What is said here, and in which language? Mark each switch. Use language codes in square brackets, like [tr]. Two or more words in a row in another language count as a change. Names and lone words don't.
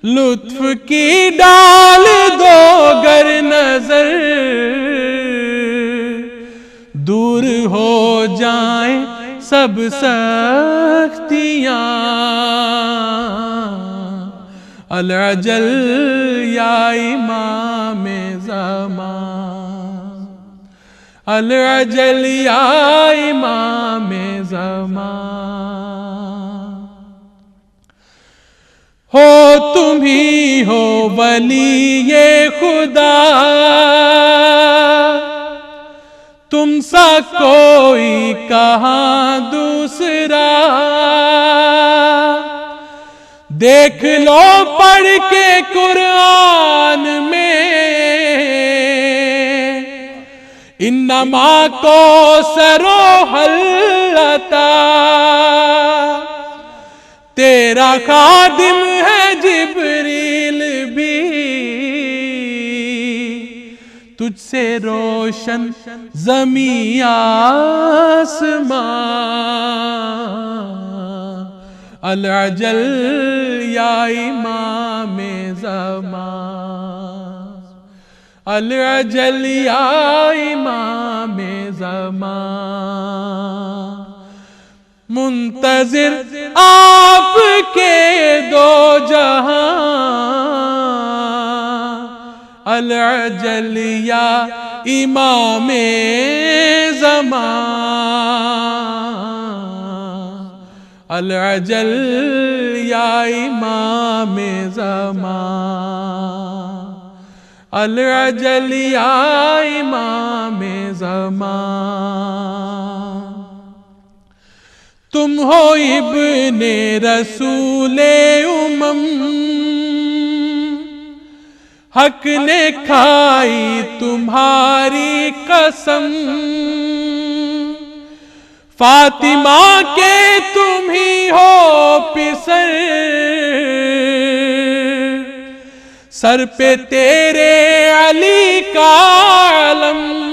[ur] لطف کی ڈال دو گر نظر دور ہو جائیں سب سختیاں [ar] العجل یا امام [ur] زمان [ar] العجل یا امام [ur] زمان ہو تم ہی ہو ولی خدا تم سا کوئی کہاں دوسرا دیکھ لو پڑھ کے قرآن میں انما کوثر حل عطا تیرا خادم ہے جبریل بھی تجھ سے روشن زمین آسمان [ar] العجل یا امام [ur] زمان [ar] العجل یا امام [ur] زمان منتظر آپ کے دو جہاں [ar] العجل یا امام [ur] زمان [ar] العجل یا امام [ur] زمان [ar] العجل یا امام [ur] زمان تم ہو ابن رسول حق نے کھائی تمہاری قسم فاطمہ کے تم ہی ہو پسر سر پہ تیرے علی کا علم